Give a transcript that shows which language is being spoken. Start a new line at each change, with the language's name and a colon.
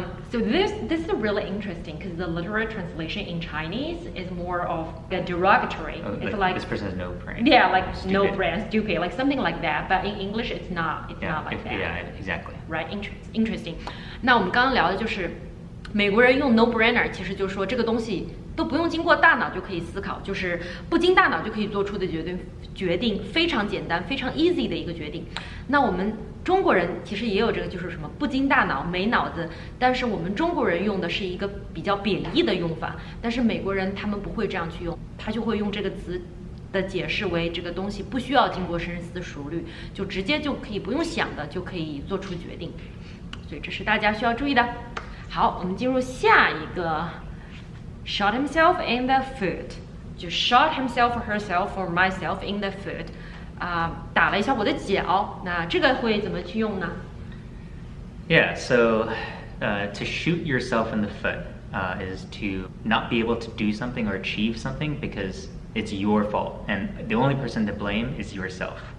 English: So this is really interesting because the literal translation in Chinese is more of a derogatory. It's like this person has no brain. Yeah, like stupid. No brain, stupid, like something like that. But in English, it's not like that. Yeah, exactly. Right, interesting.
Chinese: 那我们刚刚聊的就是美国人用 no brainer， 其实就是说这个东西都不用经过大脑就可以思考，就是不经大脑就可以做出的决定非常简单、非常 easy 的一个决定。那我们中国人其实也有这个，就是什么不经大脑、没脑子，但是我们中国人用的是一个比较贬义的用法，但是美国人他们不会这样去用，他就会用这个词的解释为这个东西不需要经过深思熟虑，就直接就可以不用想的就可以做出决定，所以这是大家需要注意的。好，我们进入下一个 shot himself in the foot， 就 shot himself or herself or myself in the foot， 打了一下我的脚，那这个会怎么去用呢？
English: Yeah, so to shoot yourself in the foot is to not be able to do something or achieve something because it's your fault, and the only person to blame is yourself.